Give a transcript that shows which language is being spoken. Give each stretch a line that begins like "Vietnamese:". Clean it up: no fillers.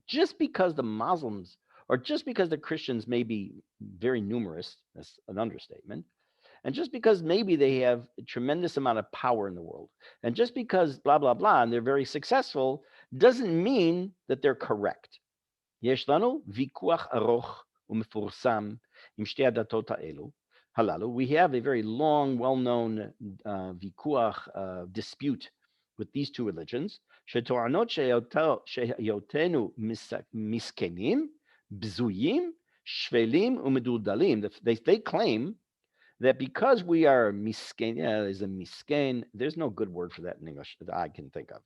English: Just because the Muslims or just because the Christians may be very numerous, that's an understatement, and just because maybe they have a tremendous amount of power in the world, and just because blah, blah, blah, and they're very successful, doesn't mean that they're correct.
Hebrew: יש לנו ויכוח ארוך ומפורסם עם שתי הדתות האלו, הללו.
English: We have a very long, well-known ויכוח, dispute with these two religions,
Hebrew: שטוענות שהיותנו מסכנים, בזויים, שפלים ומדולדלים.
English: They claim that because we are misken, there's a misken, there's no good word for that in English that I can think of.